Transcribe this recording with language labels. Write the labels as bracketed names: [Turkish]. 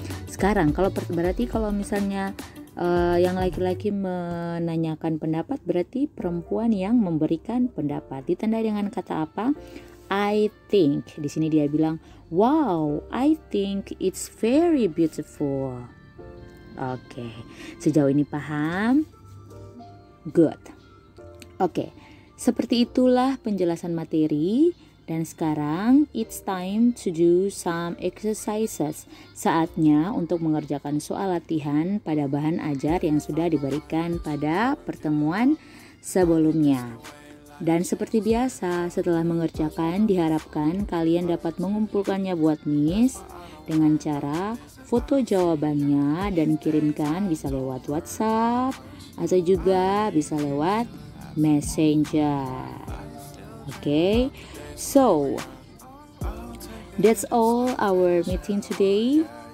[Indonesian] Sekarang berarti kalau misalnya yang laki-laki menanyakan pendapat, berarti perempuan yang memberikan pendapat. Ditandai dengan kata apa? [English] I think. [Indonesian] Di sini dia bilang, [English] wow, I think it's very beautiful. [Indonesian] Oke, sejauh ini paham? Good. Oke, seperti itulah penjelasan materi. Dan sekarang [English] it's time to do some exercises. [Indonesian] Saatnya untuk mengerjakan soal latihan pada bahan ajar yang sudah diberikan pada pertemuan sebelumnya. Dan seperti biasa, setelah mengerjakan diharapkan kalian dapat mengumpulkannya buat Miss dengan cara foto jawabannya dan kirimkan, bisa lewat WhatsApp atau juga bisa lewat Messenger. [English] Okay, so that's all our meeting today.